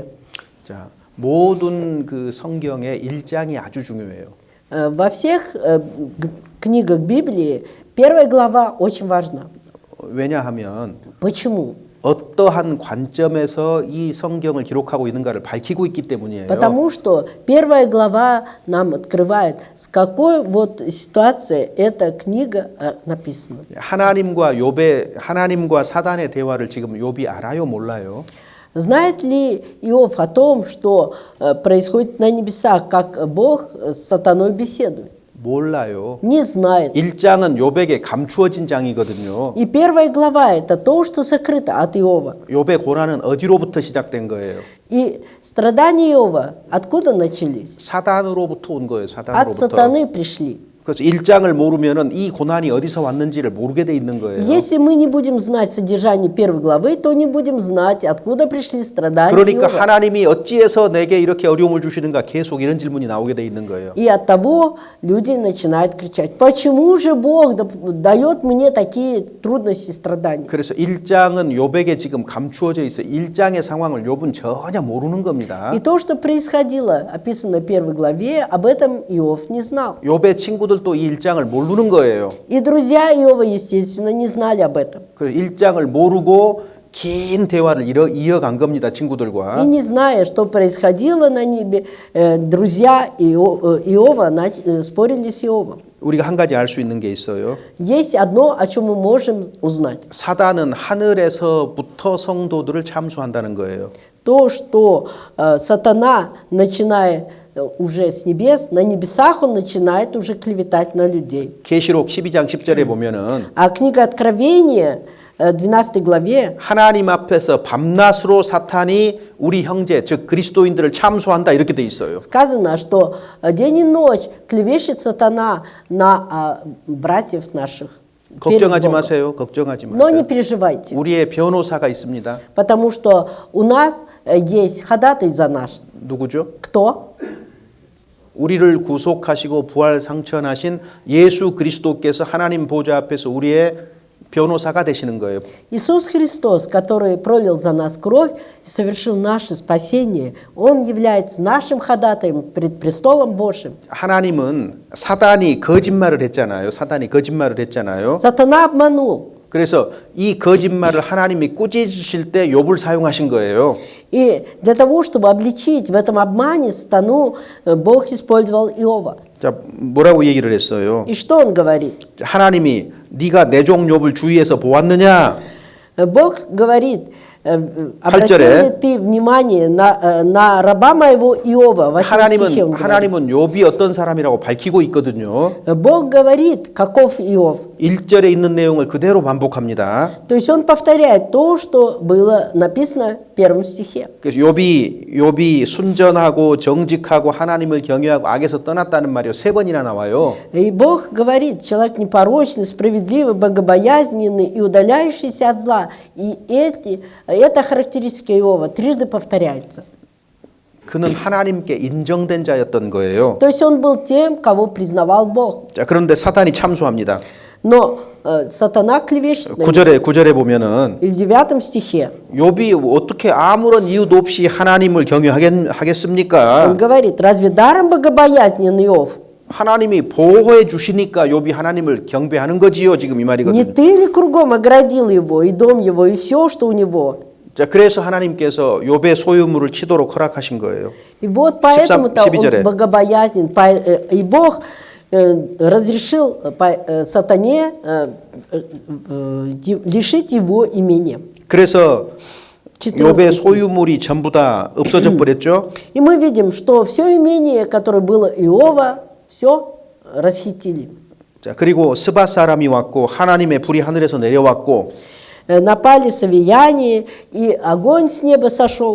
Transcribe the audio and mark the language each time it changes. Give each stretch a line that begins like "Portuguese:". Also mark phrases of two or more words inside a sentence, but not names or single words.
Korean: 자, 모든 그 성경의 1장이 아주 중요해요.
Russian: Во всех книгах Библии первая глава очень важна.
Korean: 왜냐하면
Russian: Почему?
Korean: 어떠한 관점에서 이 성경을 기록하고 있는가를 밝히고 있기 때문이에요.
Russian: Потому что первая глава нам открывает, с какой вот ситуации эта книга написана.
Korean: 하나님과 사단의 대화를 지금 욥이 알아요, 몰라요?
Russian: Знает ли Иов о том, что происходит на небесах, как Бог с сатаной беседует?
Korean: 몰라요.
Russian: Не знает.
Korean: 1장은 욥에게 감추어진 장이거든요.
Russian: И первая глава это то, что сокрыто от Иова.
Korean: 욥의 고난은 어디로부터 시작된 거예요?
Russian: И страдания Иова откуда начались?
Korean: 사단으로부터 온 거예요.
Russian: От
Korean: 사단으로부터.
Russian: сатаны пришли.
Korean: 그래서 1장을 모르면은 이 고난이 어디서 왔는지를 모르게 돼 있는 거예요.
Russian: Если мы не будем знать содержание первой главы, то не будем знать, откуда пришли страдания
Korean: 그러니까
Russian: Иова.
Korean: 하나님이 어찌해서 내게 이렇게 어려움을 주시는가 계속 이런 질문이 나오게 돼 있는 거예요.
Russian: И от того люди начинают кричать: почему же Бог дает мне такие трудности и страдания?
Korean: 그래서 1장은 욥에게 지금 감추어져 있어요. 1장의 상황을 욥은 전혀 모르는 겁니다.
Russian: И то, что происходило, описано в первой главе, об этом Иов не знал.
Korean: 욥의 친구들도 이 1장을 모르는 거예요.
Russian: И друзья Иова, естественно, не знали об этом.
Korean: 그래서 1장을 모르고 긴 대화를 이어간 겁니다. 친구들과.
Russian: И не зная, что происходило на небе, друзья Иова спорили с Иовом.
Korean: 우리가 한 가지 알 수 있는 게 있어요.
Russian: Есть одно, о чем мы можем узнать.
Korean: 사단은 하늘에서부터 성도들을 참수한다는 거예요.
Russian: То, что сатана, начиная уже с небес, на небесах он начинает уже клеветать на людей.
Korean: 계시록 12장 10절에 보면은
Russian: А книга Откровения, 12 главе,
Korean: 하나님 앞에서 밤낮으로 사탄이 우리 형제 즉 그리스도인들을 참수한다 이렇게 돼 있어요.
Russian: сказано, что день и ночь клевещет сатана на братьев наших. перед
Korean: 걱정하지
Russian: Богом.
Korean: 마세요. 걱정하지
Russian: Но не
Korean: 마세요.
Russian: переживайте,
Korean: 우리의 변호사가 있습니다.
Russian: потому что у нас есть ходатай за нас.
Korean: 누구죠?
Russian: Кто?
Korean: 우리를 구속하시고 부활 상천하신 예수 그리스도께서 하나님 보좌 앞에서 우리의 변호사가 되시는 거예요.
Russian: Иисус Христос, который пролил за нас кровь и совершил наше спасение, Он является нашим ходатаем пред престолом Божьим.
Korean: 하나님은 사단이 거짓말을 했잖아요.
Russian: Сатана обманул.
Korean: 그래서 이 거짓말을 하나님이 꾸짖으실 때 욥을 사용하신 거예요.
Russian: И для того, чтобы обличить в этом обмане сатану, Бог использовал Иова.
Korean: 자, 뭐라고 얘기를 했어요?
Russian: И что он говорит?
Korean: 하나님이 네가 내 종 욥을 주위에서 보았느냐?
Russian: Бог говорит, обратил
Korean: 절에
Russian: ли ты внимание на раба моего Иова? 8 стихе он говорит.
Korean: 하나님은 욥이 어떤 사람이라고 밝히고 있거든요.
Russian: Бог говорит, каков Иов.
Korean: 1절에 있는 내용을 그대로 반복합니다.
Russian: То есть он повторяет то, что было написано в 1 стихе.
Korean: 그래서 욥이 순전하고 정직하고 하나님을 경외하고 악에서 떠났다는 말이 3번이나 나와요.
Russian: И Бог говорит, человек непорочный, справедливый, богобоязненный и удаляющийся от зла. И эта характеристика Иова трижды повторяется.
Korean: 그는 하나님께 인정된 자였던 거예요.
Russian: То есть он был тем, кого признавал Бог.
Korean: 자, 그런데 사단이 참수합니다.
Russian: Но сатана клевещет на него.
Korean: 9절에 보면은
Russian: И в 9 стихе
Korean: 욥이 어떻게 아무런 이유도 없이 하나님을 경외하겠습니까?
Russian: он говорит, разве даром богобоязнен Иов?
Korean: 하나님이 보호해 주시니까 욥이 하나님을 경배하는 거지요. 지금 이
Russian: Не
Korean: 말이거든요.
Russian: ты ли кругом оградил его, и дом его, и все, что у него?
Korean: 자, 그래서 하나님께서 욥의 소유물을 치도록 허락하신 거예요.
Russian: И вот поэтому-то 12 он богобоязнен. И Бог разрешил сатане лишить его имения.
Korean: 그래서 14 욥의
Russian: стих.
Korean: 소유물이 전부 다 없어져 버렸죠.
Russian: И мы видим, что все имение, которое было Иова, все расхитили.
Korean: 자, 그리고 스바 사람이 왔고 하나님의 불이 하늘에서 내려왔고
Russian: Напали савияне, и огонь с неба сошел.